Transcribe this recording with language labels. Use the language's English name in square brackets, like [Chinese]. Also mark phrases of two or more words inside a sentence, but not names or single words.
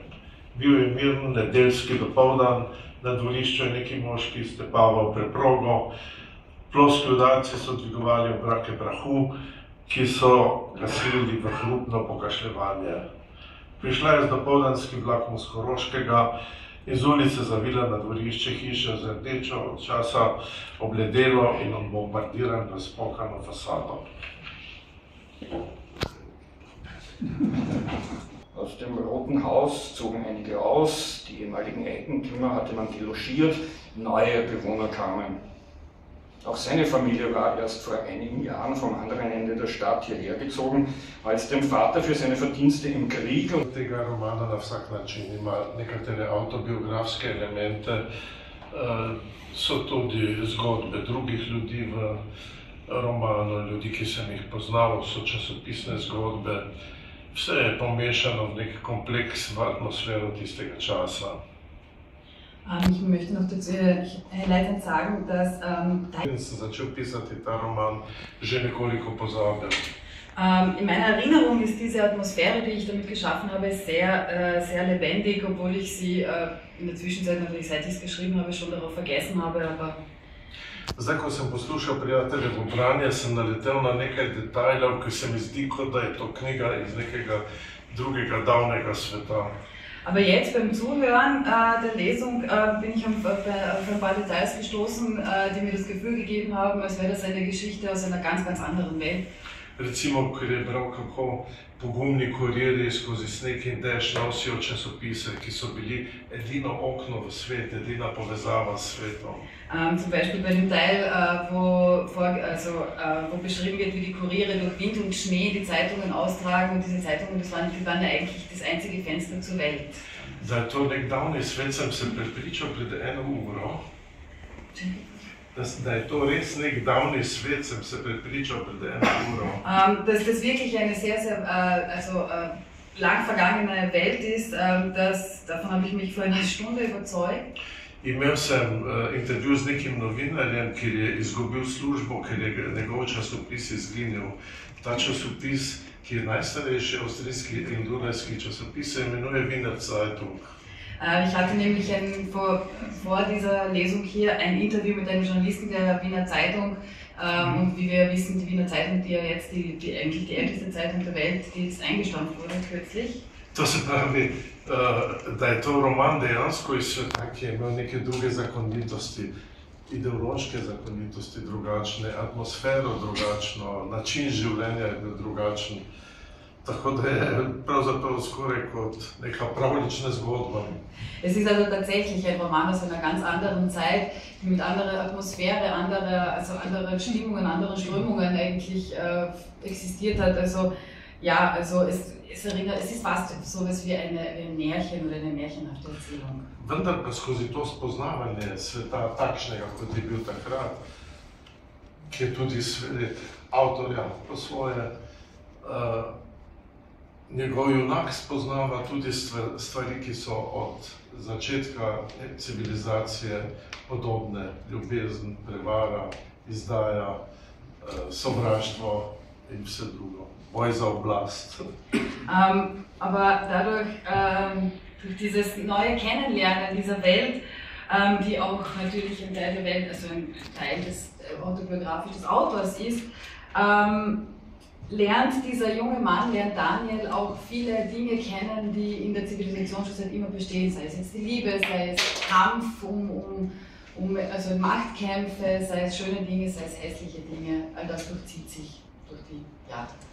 [Slovenian] Bil je miren nedeljski dopoldan, na dvorišču je neki moški stepaval preprogo, ploski udarci so dvigovali oblake prahu, ki so gasili v hrupno pokašljevanje. Prišla je z dopoldanskim vlakom z Koroškega in z ulice zavila na dvorišče hiše z rdečo od časa obledelo in bombardiran razpokano fasado. [German] Aus dem Roten Haus zogen einige aus, die ehemaligen Eigentümer hatte man delogiert, neue Bewohner kamen. Auch seine Familie war erst vor einigen Jahren vom anderen Ende der Stadt hierher gezogen, als dem Vater für seine Verdienste im Krieg. [Slovenian] Tega romana na vsak način ima nekatere autobiografske elemente, so tudi zgodbe drugih ljudi v romanu, ljudi, ki sem jih poznal, so časopisne zgodbe. Vse je pomešano v nek kompleks, v atmosfero tistega časa. [German] Ich möchte noch dazu einleitend sagen, dass [Slovenian] Sem začel pisati ta roman že nekoliko pozabil. [German] In meiner Erinnerung ist diese Atmosphäre, die ich damit geschaffen habe, sehr lebendig, obwohl ich sie in der Zwischenzeit, natürlich seit ich es geschrieben habe, schon darauf vergessen habe. Aber [Slovenian] Zdaj, ko sem poslušal Prijateljevo branje, sem naletel na nekaj detajlov, ki se mi zdi, kot da je to knjiga iz nekega drugega davnega sveta. [German] Aber jetzt beim Zuhören der Lesung bin ich auf ein paar Details gestoßen, die mir das Gefühl gegeben haben, als wäre das eine Geschichte aus einer ganz, ganz anderen Welt. [Slovenian] Recimo, ker je bral, kako pogumni kurirji skozi sneg in dež nosijo časopise, ki so bili edino okno v svet, edina povezava s svetom. [German] Zum Beispiel bei dem Teil, wo beschrieben wird, wie die Kuriere durch Wind und Schnee die Zeitungen austragen, und diese Zeitungen, die waren ja eigentlich das einzige Fenster zur Welt. [Slovenian] Da je to nek davni svet, sem se prepričal pred eno uro. Da je to res nek davni svet, sem se prepričal pred eno uro. [German] Dass das wirklich eine sehr, sehr lang vergangene Welt ist, davon habe ich mich vor einer Stunde überzeugt. [Slovenian] Imel sem intervju z nekim novinarjem, ki je izgubil službo, ker je njegov časopis izginil. Ta časopis, ki je najstarejši avstrijski in dunajski časopis, se imenuje Wiener Zeitung. [German] Ich hatte nämlich vor dieser Lesung hier ein Interview mit einem Journalisten der Wiener Zeitung. Und wie wir wissen, die Wiener Zeitung, die ja jetzt eigentlich die älteste Zeitung der Welt, die jetzt eingestampft wurde kürzlich. [Slovenian] To se pravi, da je to roman dejansko iz sveta, ki je imel neke druge zakonitosti, ideološke zakonitosti drugačne, atmosfero drugačno, način življenja je bil drugačen. Tako da je pravzaprav skoraj kot neka pravlična zgodba. [German] Es ist also tatsächlich ein Roman aus einer ganz anderen Zeit, die mit anderer Atmosphäre, anderen Stimmungen, anderen Strömungen eigentlich existiert hat. Also ja, es ist fast so etwas wie ein Märchen oder eine märchenhafte Erzählung. [Slovenian] Vendar pa skozi to spoznavanje sveta takšnega, kot je bil takrat, ki je tudi svet avtorja po svoje, njegov junak spoznava tudi stvari, ki so od začetka civilizacije podobne: ljubezen, prevara, izdaja, sovraštvo in vse drugo. Boj za oblast. [German] Aber dadurch, durch dieses neue Kennenlernen dieser Welt, die auch natürlich ein Teil der Welt, also ein Teil des autobiografischen Autors ist, lernt dieser junge Mann, lernt Daniel auch viele Dinge kennen, die in der Zivilisation schon seit immer bestehen, sei es jetzt die Liebe, sei es Kampf also Machtkämpfe, sei es schöne Dinge, sei es hässliche Dinge, all das durchzieht sich durch die Jahre.